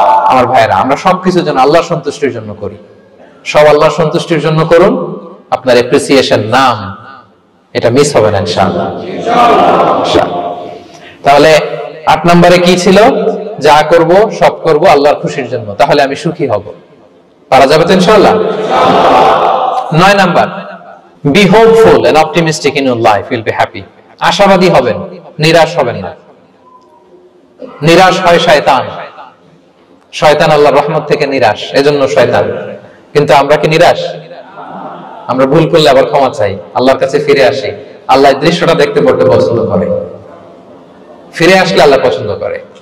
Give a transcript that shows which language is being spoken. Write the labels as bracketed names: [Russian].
[Bangla] আমার ভাইয়েরা, আমরা সবকিছু যেন আল্লাহর সন্তুষ্টির জন্য করি। সব আল্লাহর সন্তুষ্টির জন্য করুন, আপনার অ্যাপ্রিসিয়েশন, নাম, এটা মিস হবে না ইনশাআল্লাহ। তাহলে 8 নম্বরে কি ছিল? যা করব সব করব আল্লাহর খুশির জন্য, তাহলে আমি সুখী হব। পারা যাবে তো ইনশাআল্লাহ? [English] 9 number, be hopeful and optimistic in your life, you'll be happy. [Bangla] আশাবাদী হবেন, নিরাশ হবেন না। নিরাশ হয় শয়তান, শয়তান আল্লাহর রহমত থেকে নিরাশ, এজন্য শয়তান। কিন্তু আমরা কি নিরাশ? আমরা ভুল করলে আবার ক্ষমা চাই, আল্লাহর কাছে ফিরে আসি। আল্লাহ দৃশ্যটা দেখতে পড়তে পছন্দ করে, ফিরে আসলে আল্লাহ পছন্দ করে।